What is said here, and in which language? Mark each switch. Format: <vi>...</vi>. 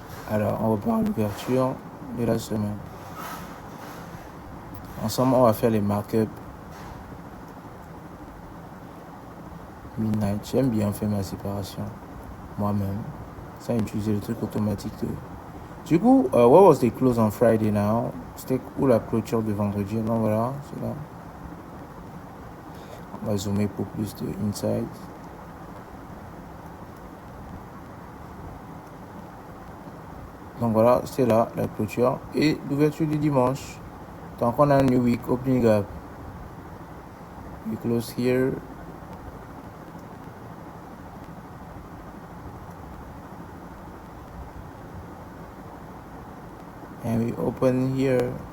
<fr>Alors, on repart à l'ouverture de la semaine. Ensemble, on va faire les markups. Midnight, j'aime bien faire ma séparation moi-même, sans utiliser le truc automatique. Du coup,</fr> <en>what was the close on Friday now?</en> <fr>C'était où la clôture de vendredi? Donc voilà, c'est là. On va zoomer pour plus de insight. Donc voilà, c'est là la clôture et l'ouverture du dimanche. Donc on a un</fr> <en>new week opening up. We close here. And we open here.</en>